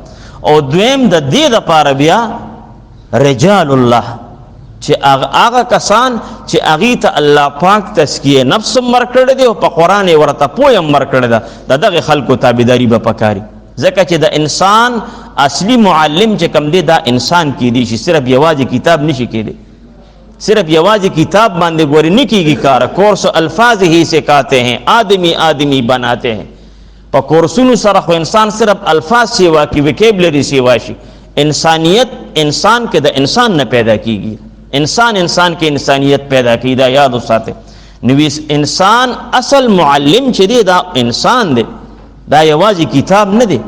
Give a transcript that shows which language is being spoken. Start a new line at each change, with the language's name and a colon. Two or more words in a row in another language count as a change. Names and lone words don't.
Pashto: او دویم د دې دپاره بیا رجال الله چې هغه کسان چې هغې ته الله پاک تزکیه نفس هم ورکړی دی او په قرآن یې ورته پوی هم ورکړی ده، د دغې خلکو تابعداري به پکاري. ځکه چې د انسان اصلي معلم چې کم دی دا انسان کیدی شي، صرف یوازې کتاب نشي کېدی. صرف یوازې کتاب باندې ګورې نه کېږي کار.
Urdu: کورس الفاظ ہی سکھاتے ہیں، آدمی آدمی بناتے ہیں.
Pashto: په کورسونو سره خو انسان صرف الفاظ سیوا کی، ویکیبلری سیوا شي. انسانیت انسان کې د انسان نه پیدا کیږي، انسان کې انسانیت پیدا کی. دا یاد وساته. نو انسان اصل معلم چې دی دا انسان دی، دا یوازې کتاب نه دی.